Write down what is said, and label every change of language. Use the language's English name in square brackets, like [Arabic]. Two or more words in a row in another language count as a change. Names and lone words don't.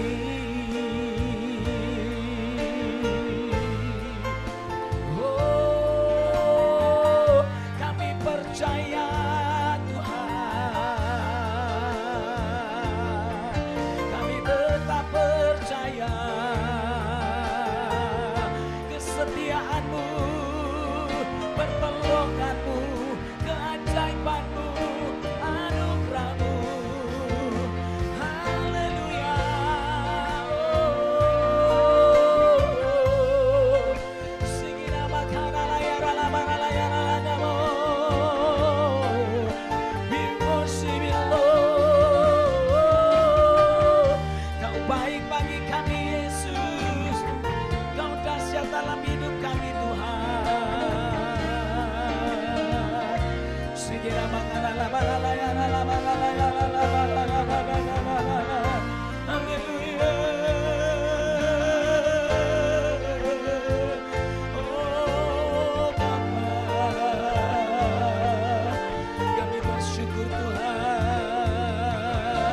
[Indonesian] Oh, kami percaya Tuhan, kami tetap percaya kesetiaan-Mu, pertolongan-Mu, keajaiban-Mu, anugerah-Mu. Haleluya. Oh, singina makana layara labara layara ladamo. Bimosibilo. Kau baik bagi kami Yesus, Kau dahsyat dalam hidup kami Tuhan. Singina makana labara layara labara layara labara labara labara. Haleluya. Oh Bapa, kami bersyukur Tuhan.